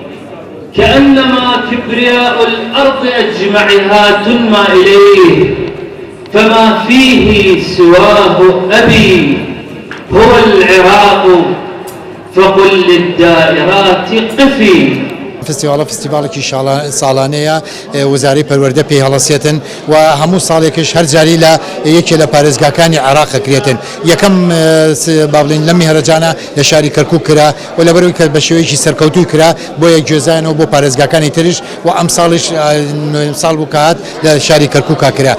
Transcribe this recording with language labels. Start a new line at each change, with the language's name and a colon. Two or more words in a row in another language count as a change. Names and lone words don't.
Arabic: كأنما كبرياء الأرض أجمعها تنمى إليه، فما فيه سواه أبي. هو العراق فقل للدائرات قفي.
Central Kurdish: فستیڤالێکی ساڵانەیە وەزارەی پەروەردە پێی هەڵەسێتن و هەموو ساڵێکش هەر جاری لە یەکێ لە پارێزگاکانی عێراق ئەکرێتن. یەکەم با بڵین لە میهرەجانە لە شاری کەرکووک کرا و لەبەرەوەی کە بە شێوەیەکی سەرکەوتووی کرا بۆ یەک گوێزانەوە بۆ پارێزگاکانی تریش و ئەم ساڵش ساڵ بوو کات لە شاری کەرکووکا کرا.